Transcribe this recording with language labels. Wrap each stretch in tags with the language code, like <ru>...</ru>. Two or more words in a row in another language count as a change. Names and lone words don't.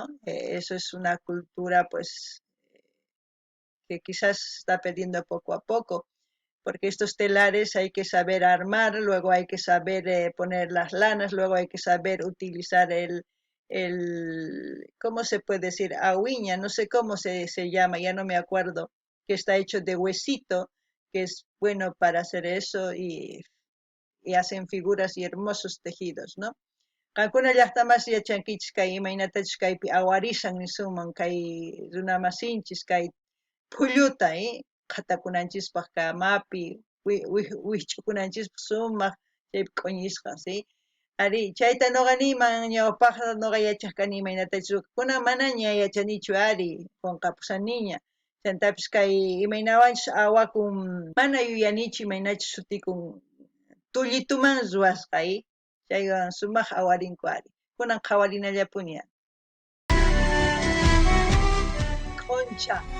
<es>Eso es una cultura, pues, que quizás se está perdiendo poco a poco, porque estos telares hay que saber armar, luego hay que saber poner las lanas, luego hay que saber utilizar ¿cómo se puede decir? Ahuiña, no sé cómo se llama, ya no me acuerdo, que está hecho de huesito, que es bueno para hacer eso y hacen figuras y hermosos tejidos, ¿no?</es> <qu>Qankuna llaqtamas yachankichis kay imaynatachus kaypi awarishan nisuman kay runamasinchis kay phulluta qhatakunanchispaq kamapi wihch'ukunanchispaq sumaq chaypi q'uñisqa, ¿sí? Ari, chayta noqa niman ñawpaqqa noqa yachaqkani imaynatachu kuna mana ña yachanichu ari qunqapusaniña chantapis kay imaynawanchis awakun mana yuyanichu imaynachus sutikun tullituman ruwasqay chaywan sumaq awarinku ari kunan qhawarinallapuña q'uncha</qu>